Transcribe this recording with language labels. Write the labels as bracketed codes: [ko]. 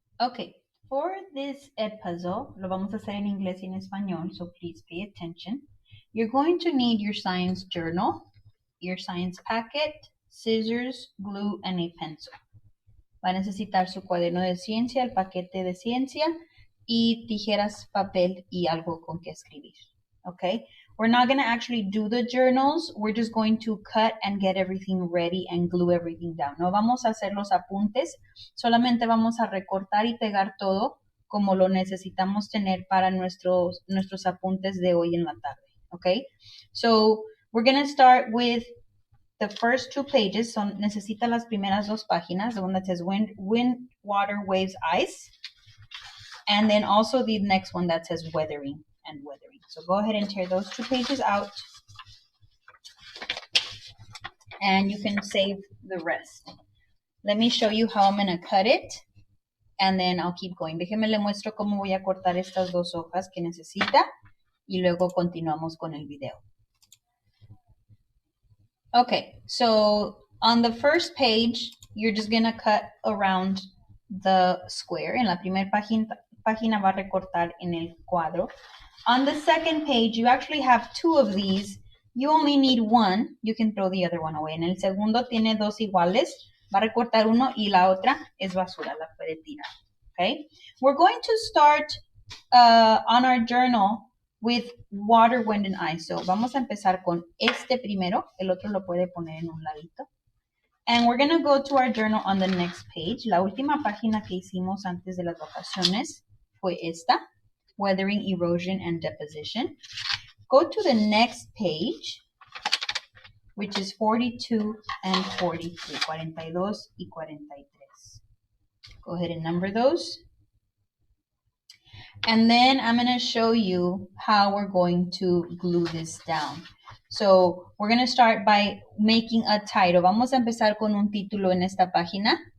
[en] Okay, for this puzzle, [es] lo vamos a hacer en inglés y en español, [en] so please pay attention. You're going to need your science journal, your science packet, scissors, glue, and a pencil. [es] Va a necesitar su cuaderno de ciencia, el paquete de ciencia, y tijeras, papel, y algo con que escribir. [en] Okay? We're not going to actually do the journals. We're just going to cut and get everything ready and glue everything down. [es] No vamos a hacer los apuntes, solamente vamos a recortar y pegar todo como lo necesitamos tener para nuestros apuntes de hoy en la tarde. [en] Okay? So, we're going to start with the first 2 pages. So, [es] necesita las primeras 2 páginas, [en] the one that says wind, water, waves, ice. And then also the next one that says weathering and weathering. So go ahead and tear those 2 pages out. And you can save the rest. Let me show you how I'm going to cut it. And then I'll keep going. [es] Déjeme le muestro cómo voy a cortar estas 2 hojas que necesita. Y luego continuamos con el video. [en] Okay, so on the first page, you're just going to cut around the square. [es] En la primera página va a recortar en el cuadro. [en] On the second page, you actually have 2 of these. You only need 1. You can throw the other one away. [es] En el segundo tiene 2 iguales. Va a recortar uno y la otra es basura. La puede tirar. [en] Okay? We're going to start on our journal with water, wind, and ice. So [es] vamos a empezar con este primero. El otro lo puede poner en un ladito. [en] And we're going to go to our journal on the next page. [es] La última página que hicimos antes de las vacaciones fue esta. [en] Weathering, erosion, and deposition. Go to the next page, which is 42 and 43. 42 y 43. Go ahead and number those. And then I'm going to show you how we're going to glue this down. So we're going to start by making a title. [es] Vamos a empezar con un título en esta página.